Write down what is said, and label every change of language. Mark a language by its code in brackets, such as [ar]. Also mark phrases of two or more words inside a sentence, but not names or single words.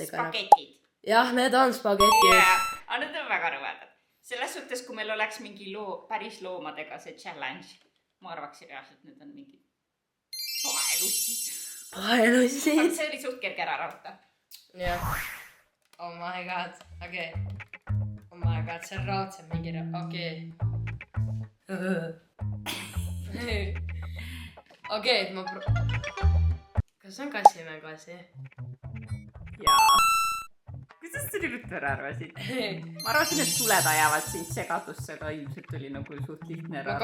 [et] Spagetid. Jah, need on spagetid. Aga need on väga rõvedad. Selles suhtes, kui meil oleks mingi päris loomadega see challenge, ma arvaksin reaalselt, need on mingid paelussid. Paelussid? See oli suht kerge ära rauta. Jah. [en] Oh my god. Okei. Oh my god, [et] see on raudselt mingi... Okei. Okei, et ma... Kas see on kassimäng asi? Jaa. Kuidas sa nii ruttu ära arvasid? Ma arvasin, et suled ajavad sind segadusse, aga ilmselt oli nagu suht lihtne ära